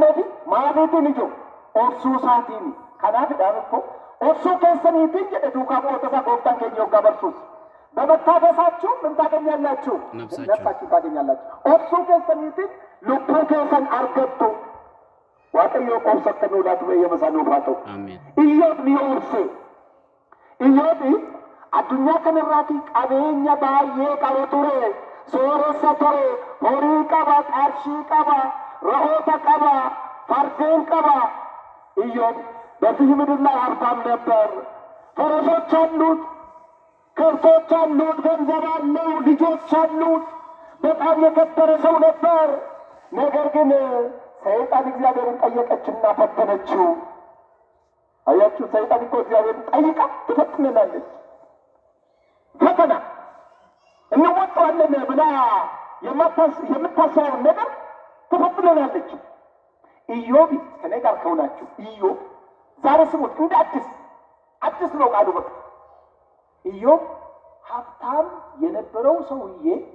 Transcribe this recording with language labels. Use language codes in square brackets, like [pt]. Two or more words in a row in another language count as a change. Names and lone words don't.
[om] fi maatiin ijoo obsuu isaatiin kanaafidhaan immoo obsuu keessaniitiin jedhe duukaa bu'oota isaa gooftaan keenya yoggaa barsuus [am] በመታገሳችሁ ምን ታገኛላችሁ? ነፍሳችሁ ታገኛላችሁ። [om] obsuu keessaniitiin lubbuu keessan argattu waaqayyo qoomsattanii olaatu beeyyamasaan ufaa ta'u. Iyyoot ni obse. Iyyoot addunyaa kanarraati qabeenya baay'ee qaba ture. Sooressa ture. Horii qaba, qarshii qaba, re'oota qaba, fardeen qaba. [am] Iyyoot በዚህ ምድር ላይ ሀብታም ነበር። ፈረሶች አሉት፣ ከብቶች አሉት፣ ገንዘብ አለው፣ ልጆች አሉት። በጣም የከበረ ሰው ነበር። ነገር ግን ሰይጣን እግዚአብሔርን ጠየቀችና ፈተነችው። አያችሁ፣ ሰይጣን እኮ እግዚአብሔርን ጠይቃ ትፈትነናለች። ፈተና እንወጣዋለን ብላ የምታስበውን ነገር ትፈትነናለች። ኢዮብ ከኔ ጋር ከሆናችሁ ኢዮብ ዛሬ ስሙት፣ እንደ አዲስ ነው ቃሉ። በቃ ኢዮብ ሀብታም የነበረው ሰውዬ፣